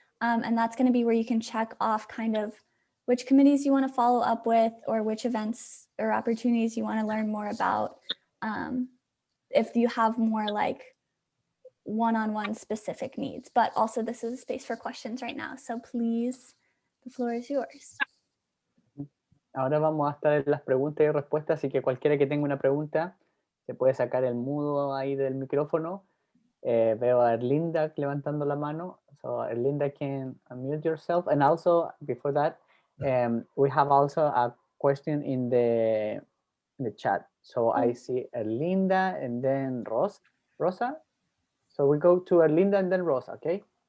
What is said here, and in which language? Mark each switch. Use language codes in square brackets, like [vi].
[en] And that's going to be where you can check off kind of which committees you want to follow up with, or which events or opportunities you want to learn more about. If you have more like one-on-one specific needs, but also this is a space for questions right now. So please, the floor is yours. [es] Ahora vamos a estar en las preguntas y respuestas, así que cualquiera que tenga una pregunta se puede sacar el mudo ahí del micrófono. Veo a Erlinda levantando la mano, [en] so Erlinda can unmute yourself. And also before that, we have also a question in the chat. So I see Erlinda and then Rosa. So we go to Erlinda and then Rosa, okay?